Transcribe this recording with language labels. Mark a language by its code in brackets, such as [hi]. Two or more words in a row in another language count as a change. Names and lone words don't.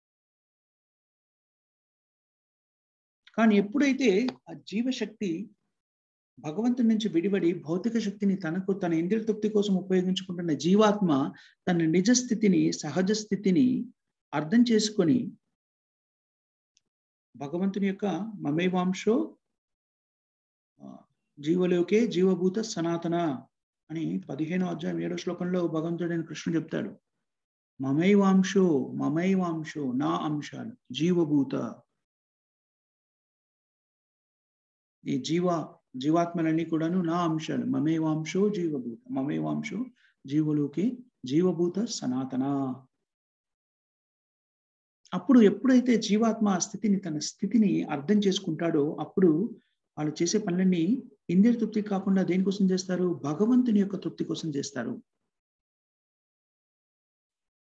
[te] కానీ ఎప్పుడైతే ఆ జీవశక్తి భగవంతుడి నుంచి విడిపడి భౌతిక శక్తిని తన ఇంద్రియ తృప్తి కోసం ఉపయోగించుకుంటున్న జీవాత్మ తన నిజ స్థితిని, సహజ స్థితిని అర్థం చేసుకొని భగవంతుని యొక్క [sa] మమైవాంశో జీవలోకే జీవభూత సనాతన [te] అని 15వ అధ్యాయం 7వ శ్లోకంలో భగవంతుడైన కృష్ణుడు చెప్తాడు. మమైవాంశో నా అంశాలు జీవభూత. ఈ జీవాత్మలన్నీ కూడాను నా అంశాలు. [sa] మమైవాంశో జీవభూత, మమైవాంశో జీవలోకే జీవభూత సనాతన. [te] అప్పుడు ఎప్పుడైతే జీవాత్మ తన స్థితిని అర్థం చేసుకుంటాడో అప్పుడు వాళ్ళు చేసే పనులన్నీ ఇంద్రియ తృప్తి కాకుండా దేనికోసం చేస్తారు? భగవంతుని యొక్క తృప్తి కోసం చేస్తారు.